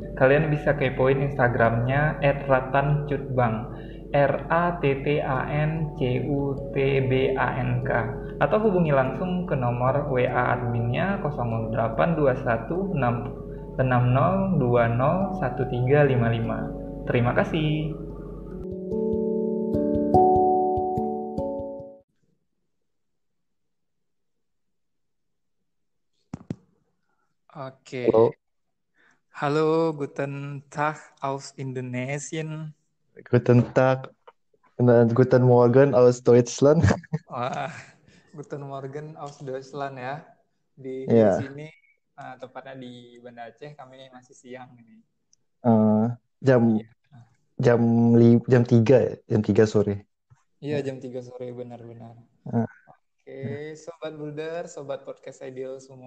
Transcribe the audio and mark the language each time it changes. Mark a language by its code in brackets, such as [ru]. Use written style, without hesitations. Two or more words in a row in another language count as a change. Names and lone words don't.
[id] Kalian bisa kepoin Instagramnya @ratancutbang, RATTANCUTBANK, atau hubungi langsung ke nomor WA adminnya 082160201355. Terima kasih. Oke. Halo, Halo, [de] guten Tag aus Indonesien. guten Tag und guten Morgen aus Deutschland. Wah, guten Morgen aus Deutschland ya. [id] Di Ya, sini, tepatnya di Banda Aceh, kami masih siang ini. eh, jam Iya, jam 3 ya, jam 3 sore. iya jam 3 sore benar-benar. Eh, Oke, Sobat Builder, Sobat Podcast Ideal semua.